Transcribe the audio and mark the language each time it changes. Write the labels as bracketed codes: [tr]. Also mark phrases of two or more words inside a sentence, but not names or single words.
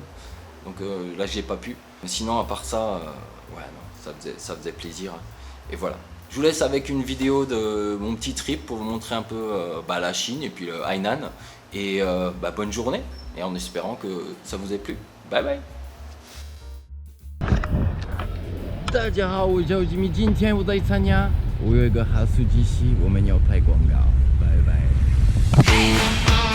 [fr] Donc là j'ai pas pu. Mais sinon à part ça, ça faisait plaisir. Et voilà. Je vous laisse avec une vidéo de mon petit trip pour vous montrer un peu la Chine et puis le Hainan. Et bonne journée, et en espérant que ça vous ait plu. Bye bye. [zh] 大家好，我叫吉米，今天我在参加，我有一个哈士奇系，我们要拍广告，拜拜。